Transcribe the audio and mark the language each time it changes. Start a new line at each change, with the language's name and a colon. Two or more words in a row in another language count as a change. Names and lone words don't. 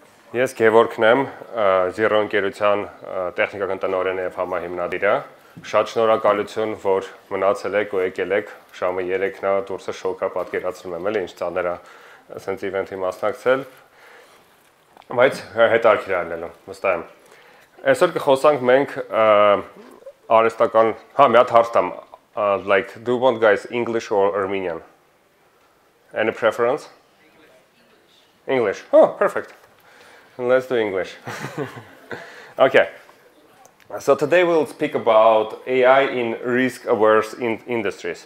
Armenian: Ես Gevorg-ն եմ, Zero ընկերության տեխնիկական տնօրենը եւ համահիմնադիրը։ Շատ շնորհակալություն, որ մնացել եք ու եկել եք։ Ժամը 3-ն է, դուրսը շոկա պատկերացնում եմ, էլի ինչ ծանր է ասենց իվենթի մասնակցել։ Բայց հետաքրքիր է լինելու, վստահ եմ։ Այսօր կխոսանք մենք արհեստական, մի հատ հարց տամ,
English: like do you want guys English or Armenian? Any preference? English. Oh, perfect. Let's do English. Okay. So today we'll speak about AI in risk-averse industries.